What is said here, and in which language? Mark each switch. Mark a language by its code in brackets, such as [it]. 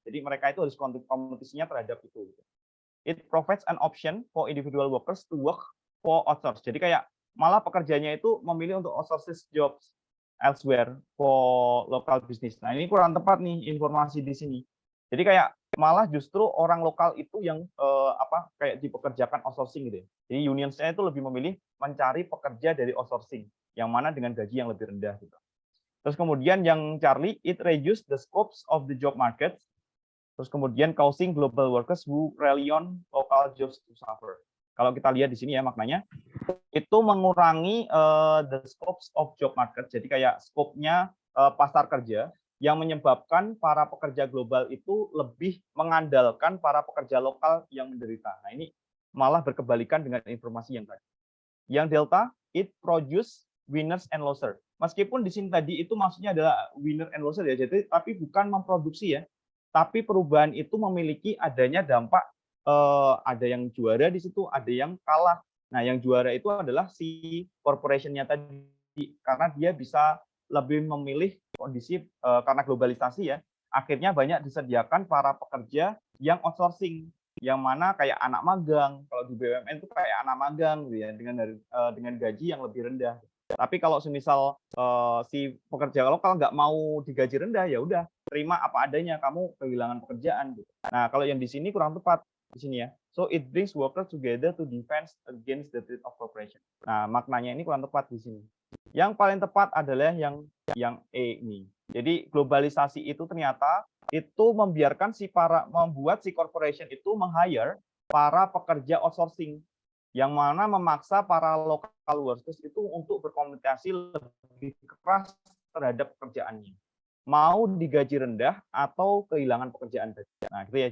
[id] Jadi mereka itu harus kompetisinya terhadap itu. Gitu. [en] It provides an option for individual workers to work for outsource. [id] Jadi kayak malah pekerjanya itu memilih untuk [en] outsource jobs elsewhere for local business. [id] Nah, ini kurang tepat nih informasi di sini. Jadi kayak malah justru orang lokal itu yang kayak dipekerjakan outsourcing gitu ya. Jadi unionsnya itu lebih memilih mencari pekerja dari outsourcing yang mana dengan gaji yang lebih rendah gitu. Terus kemudian yang [en] Charlie, it reduce the scopes of the job market. [id] Terus kemudian [en] causing global workers who rely on local jobs to suffer. [id] Kalau kita lihat di sini ya maknanya, itu mengurangi [en] the scopes of job market. [id] Jadi kayak skopnya pasar kerja yang menyebabkan para pekerja global itu lebih mengandalkan para pekerja lokal yang menderita. Nah, ini malah berkebalikan dengan informasi yang tadi. [en] Yang delta, it produce winners and losers. [id] Meskipun di sini tadi itu maksudnya adalah [en] winner and loser [id] ya, jadi tapi bukan memproduksi ya. Tapi perubahan itu memiliki adanya dampak, ada yang juara di situ, ada yang kalah. Nah, yang juara itu adalah si corporation-nya tadi, karena dia bisa lebih memilih kondisi karena globalisasi ya, akhirnya banyak disediakan para pekerja yang outsourcing, yang mana kayak anak magang, kalau di BUMN itu kayak anak magang gitu ya, dengan gaji yang lebih rendah. Tapi kalau semisal si pekerja lokal nggak mau digaji rendah, ya udah terima apa adanya, kamu kehilangan pekerjaan gitu. Nah, kalau yang di sini kurang tepat di sini ya. [en] So it brings workers together to defend against the threat of corporation. [id] Nah, maknanya ini kurang tepat di sini. Yang paling tepat adalah yang E ini. Jadi globalisasi itu ternyata itu membiarkan membuat si corporation itu meng-hire para pekerja outsourcing, yang mana memaksa para local workers itu untuk berkomunikasi lebih keras terhadap pekerjaannya, mau digaji rendah atau kehilangan pekerjaan. Nah, gitu ya.